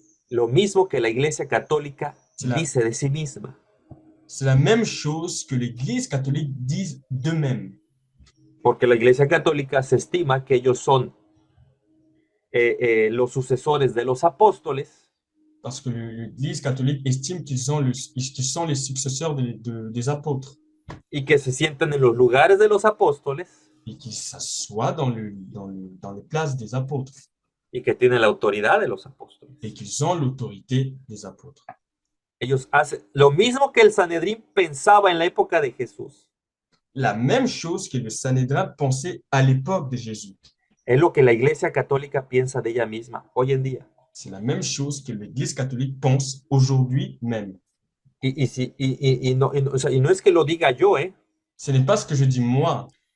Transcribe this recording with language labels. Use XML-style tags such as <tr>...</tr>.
<es>lo mismo que la Iglesia Católica</es> <fr>C'est la-</fr> <es>dice de sí misma.</es> <fr>la même chose que l'Église catholique dit d'eux-mêmes.</fr> <es>Porque la Iglesia Católica se estima que ellos son los sucesores de los apóstoles</es> <fr>Parce que l'Église catholique estime qu'ils sont les successeurs des apôtres</fr> <es>y que se sientan en los lugares de los apóstoles</es> <fr>et qu'ils s'assoient dans les places des apôtres</fr> <es>y que tienen la autoridad de los apóstoles.</es> <fr>et qu'ils ont l'autorité des apôtres.</fr> <es>Ellos hacen lo mismo que el Sanedrín pensaba en la época de Jesús.</es> <fr>La même chose que le Sanhédrin pensait à l'époque de Jésus.</fr> <es>Es lo que la Iglesia Católica piensa de ella misma hoy en día.</es> <fr>C'est la même chose que l'Église catholique pense aujourd'hui même.</fr> <es>O sea, y no es que lo diga yo,</es> <fr>Ce n'est pas ce que je dis moi.</fr>